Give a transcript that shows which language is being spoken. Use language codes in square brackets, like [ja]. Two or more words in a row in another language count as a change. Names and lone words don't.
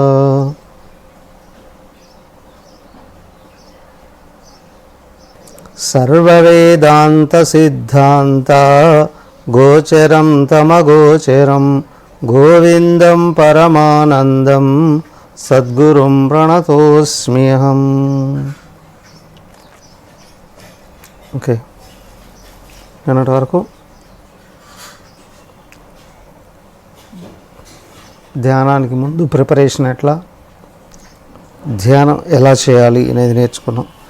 [sa] सर्ववेदांत सिद्धांत गोचरं तमगोचरं गोविंदं परमानंदं सद्गुरुं प्रणतोस्म्यहम्। [te] ఓకే, నిన్నటి వరకు ధ్యానానికి ముందు ప్రిపరేషన్ ఎట్లా, ధ్యానం ఎలా చేయాలి అనేది నేర్చుకున్నాం.